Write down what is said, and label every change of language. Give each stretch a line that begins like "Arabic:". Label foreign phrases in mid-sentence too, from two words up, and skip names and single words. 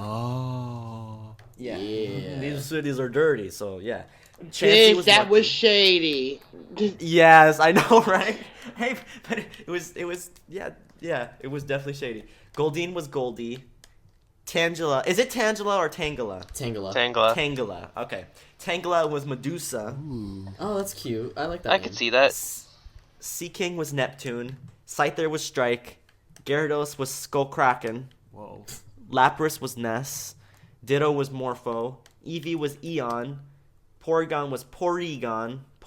English: Oh. Yeah. Yeah. These cities are dirty, so yeah. Bitch, was that lucky. was shady. Yes, I know, right? Hey, but it was it was definitely shady. Goldeen was Goldie. Tangela, is it Tangela or Tangela? Tangela. Tangela, okay. Tangela was Medusa. Oh, that's cute. I like that. I could see that. Sea King was Neptune. Scyther was Strike. Gyarados was Skullkraken. Whoa. Lapras was Ness. Ditto was Morpho. Eevee was Eon. Porygon was Porygon.